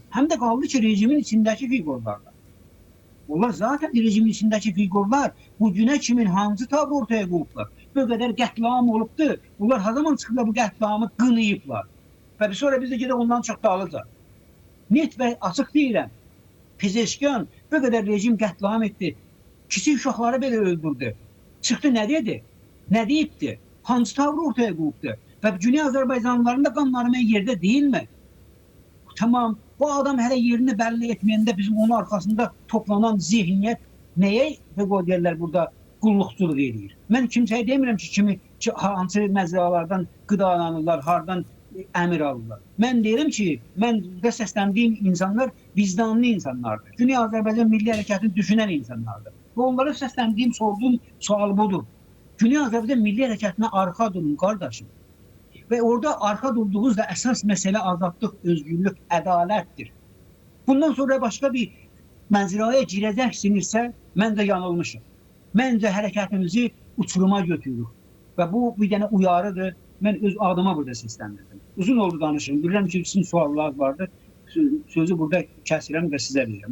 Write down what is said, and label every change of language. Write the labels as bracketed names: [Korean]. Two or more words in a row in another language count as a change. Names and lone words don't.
[Turkish] Hem de kaldı ki rejimin içindeki figürlerden. Onlar zaten rejimin içindeki figürler bugüne kimin hangi tabi ortaya koyuplar. [Azerbaijani] Bu kadar qətlam olubdur. Bunlar her zaman çıkıp bu qətlamı qınayıblar. [Turkish] Ve sonra biz de gidip ondan çok dağılacaq. Net ve açık [Azerbaijani] deyirəm. Pezeşkan bu kadar rejim qətlam etdi. Kiçik uşaqları belə öldürdü. [Turkish] Çıktı ne dedi? [Azerbaijani] Ne deyibdi? [Turkish] Hangi tavrı ortaya koyupdu? Ve Güney Azərbaycanlıların da qanları yerde değil mi? Tamam, bu adam hele yerini belli etmeyende bizim onun arkasında toplanan zihniyet neye derler burada qulluqçuluq edir? [Azerbaijani] Mən kimsəyə demirəm ki, hansı məzralardan qıdalanırlar, hardan əmir alırlar. Mən deyirəm ki, mən də səsləndiyim insanlar vicdanlı insanlardır. Güney Azərbaycan Milli Hərəkatını düşünən insanlardır. Və onlara səsləndiyim, sorduğum sual budur. Güney Azərbaycan Milli Hərəkatına arxa durun qardaşım. [Turkish] Ve orada arka durduğunuzda esas mesele azadlık, özgürlük, adalettir. Bundan sonra başka bir [Azerbaijani] menzilaya girəcəksinizsə, mən də yanılmışım. Məncə hərəkətimizi uçuruma götürürük. Ve bu bir dənə uyarıdır. Mən öz adıma burada səsləndirdim. Uzun oldu danışım. Bilirəm ki, sizin suallarınız vardı. Sözü burada kəsirəm və sizə verirəm.